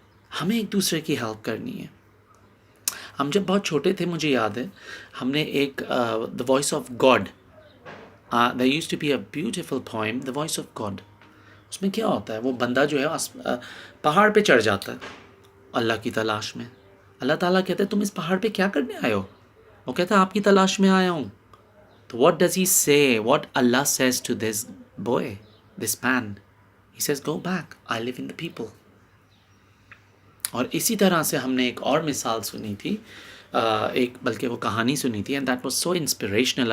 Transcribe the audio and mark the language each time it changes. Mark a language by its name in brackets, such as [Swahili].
[Urdu] ہمیں ایک دوسرے کی ہیلپ کرنی ہے. ہم جب بہت چھوٹے تھے، مجھے یاد ہے ہم نے ایک the voice of God, [English] there used to be a beautiful poem, The Voice of God. [Urdu] اس میں کیا ہوتا ہے؟ وہ بندہ جو ہے پہاڑ پہ چڑھ جاتا ہے اللہ کی تلاش میں. اللہ تعالیٰ کہتے ہیں تم اس پہاڑ پہ کیا کرنے آئے ہو؟ وہ کہتا ہے آپ کی تلاش میں آیا ہوں. [English] تو what does he say? What Allah says to this boy, this man? He says, go back. I live in the people. [Urdu] اور اسی طرح سے ہم نے ایک اور مثال سنی تھی، ایک بلکہ وہ کہانی سنی تھی، [English] and that was so inspirational.